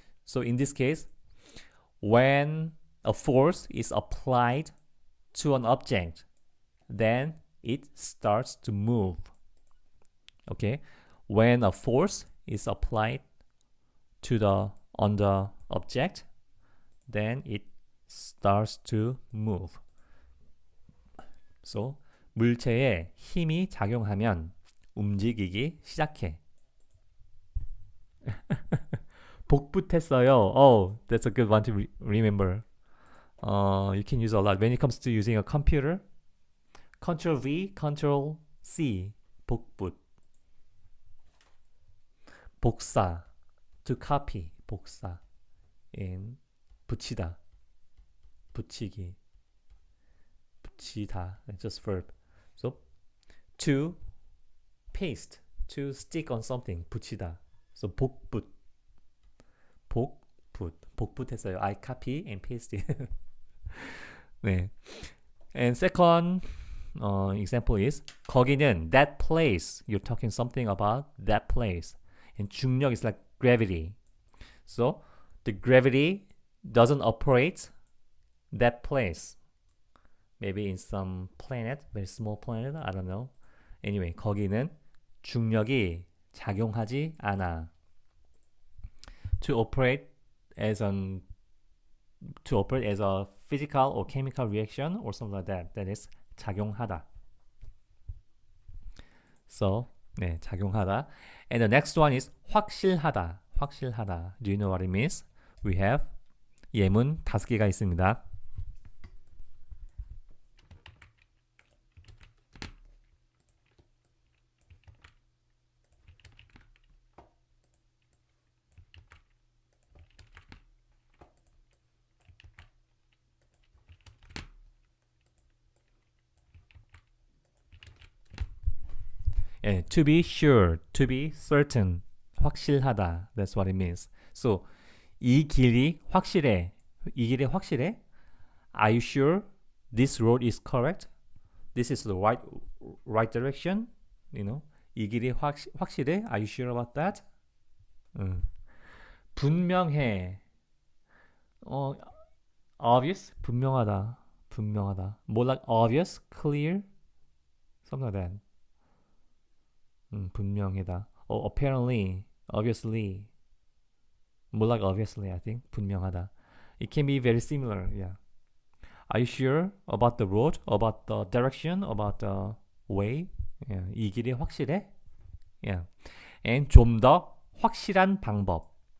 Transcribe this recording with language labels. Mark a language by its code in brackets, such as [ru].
[en] So in this case, when a force is applied to an object, then it starts to move. Okay? When a force is applied on the object, then it starts to move. [ko] So, 물체에 힘이 작용하면 움직이기 시작해. 복붙했어요. [en] Oh, that's a good one to remember. You can use a lot when it comes to using a computer. Control V, Control C, 복붙. [ko] 복사, to copy, 복사. In 붙이다, 붙이기, 붙이다, just verb. [en] So, to paste, to stick on something, 붙이다. [ko] So, 복붙, 복붙했어요. [en] I copy and paste it. 네. And second example is 거기는 that place. You're talking something about that place. And 중력 is like gravity. So the gravity doesn't operate that place. Maybe in some planet, very small planet, I don't know. [ko] Anyway, 거기는 중력이 작용하지 않아. [en] To operate as a physical or chemical reaction or something like that. That is 작용하다. [ko] So, 네, 작용하다. [en] And the next one is 확실하다. [ko] 확실하다. [en] Do you know what it means? We have [ko] 예문 5개가 있습니다. [en] 예, to be sure, to be certain, 확실하다. That's what it means. So, [ko] 이 길이 확실해. 이 길이 확실해? [en] Are you sure this road is correct? This is the right direction? You know, [ko] 이 길이 확실해? [en] Are you sure about that? [ko] 분명해. Obvious? 분명하다. [en] More like obvious, clear, something like that. 분명하다. Apparently, obviously. More like obviously, I think. [ko] 분명하다. [en] It can be very similar, yeah. Are you sure about the road, about the direction, about the way? [ko] Yeah. 이 길이 확실해? Yeah. And 좀 더 확실한 방법.